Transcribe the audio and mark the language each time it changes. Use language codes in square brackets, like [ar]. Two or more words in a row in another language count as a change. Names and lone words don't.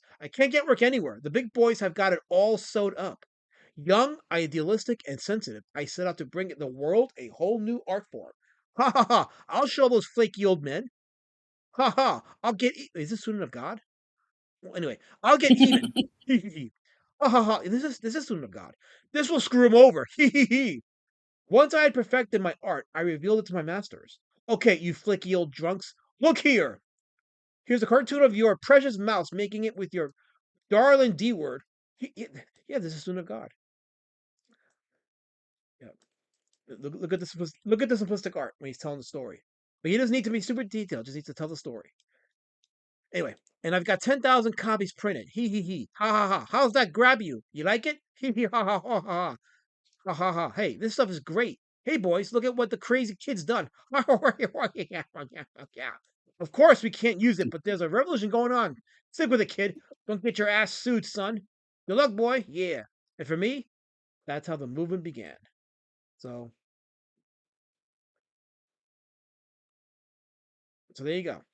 [en] I can't get work anywhere. The big boys have got it all sewed up. Young, idealistic, and sensitive, I set out to bring the world a whole new art form. Ha ha ha! I'll show those flaky old men. Ha ha! I'll get. Is this student of God? Well, anyway, I'll get even. Hee hee hee. Ha ha ha! This is student of God. This will screw him over. Hee hee hee. Once I had perfected my art, I revealed it to my masters. Okay, you flaky old drunks, look here. Here's a cartoon of your precious mouse making it with your darling D word. Yeah, this is Son of God. Yeah, look at this. Look at the simplistic art when he's telling the story. But he doesn't need to be super detailed; just needs to tell the story. Anyway, and I've got 10,000 copies printed. Hee hee hee. Ha ha ha. How's that grab you? You like it? Hee hee ha ha ha ha. Ha ha ha. Hey, this stuff is great. Hey boys, look at what the crazy kid's done. Of course we can't use it, but there's a revolution going on. Stick with it, kid. Don't get your ass sued, son. Good luck, boy. Yeah. And for me, that's how the movement began. So there you go.